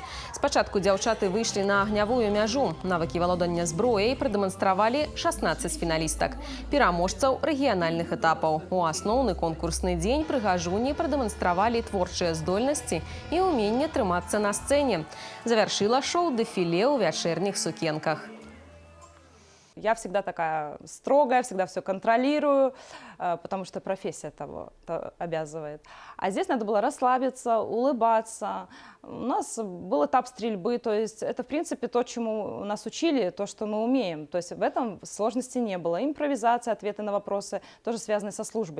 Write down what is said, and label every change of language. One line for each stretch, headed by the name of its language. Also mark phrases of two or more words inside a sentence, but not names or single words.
Belarusian: Спачатку дзяўчаты выйшлі на агнявую мяжу. Навыкі валодання зброяй прадэманстравалі 16 фіналістак, пераможцаў рэгіянальных этапаў. У асноўны конкурсны дзень прыгажуні прадэманстравалі творчыя здольнасці і ўменне трымацца на сцэне. Завяршыла шоу дэфіле ў вячэрніх сукенках.
Russian: Я всегда такая строгая, всегда все контролирую, потому что профессия того обязывает. А здесь надо было расслабиться, улыбаться. У нас был этап стрельбы, то есть это, в принципе, то, чему нас учили, то, что мы умеем. То есть в этом сложности не было. Импровизация, ответы на вопросы, тоже связанные со службой.